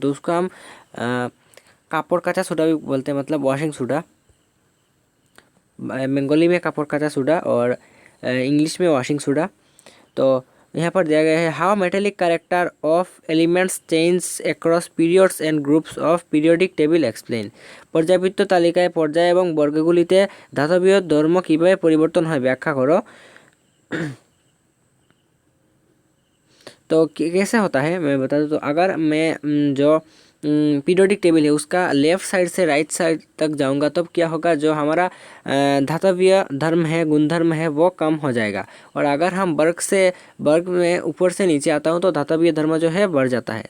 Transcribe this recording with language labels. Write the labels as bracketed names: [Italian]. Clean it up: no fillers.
[Hindi] तो उसको हम कापड़ काचा सोडा भी बोलते हैं, मतलब वॉशिंग सोडा। बंगाली में कापड़ काचा सोडा और इंग्लिश में वॉशिंग सोडा। [English] तो यहाँ पर दिया गया है, how metallic character of elements change across periods and groups of periodic table explain. [Bangla] पर्यायবৃত্ত তালিকায় পর্যায় এবং বর্গগুলিতে ধাতবীয় ধর্ম কিভাবে পরিবর্তন হয় ব্যাখ্যা করো। [Hindi] तो कैसे होता है मैं बता दूँ। तो अगर मैं जो पीरियोडिक टेबल है उसका लेफ़्ट साइड से राइट साइड तक जाऊंगा तब क्या होगा, जो हमारा धातवीय धर्म है, गुणधर्म है, वो कम हो जाएगा। और अगर हम वर्ग में ऊपर से नीचे आता हूँ तो धातवीय धर्म जो है बढ़ जाता है।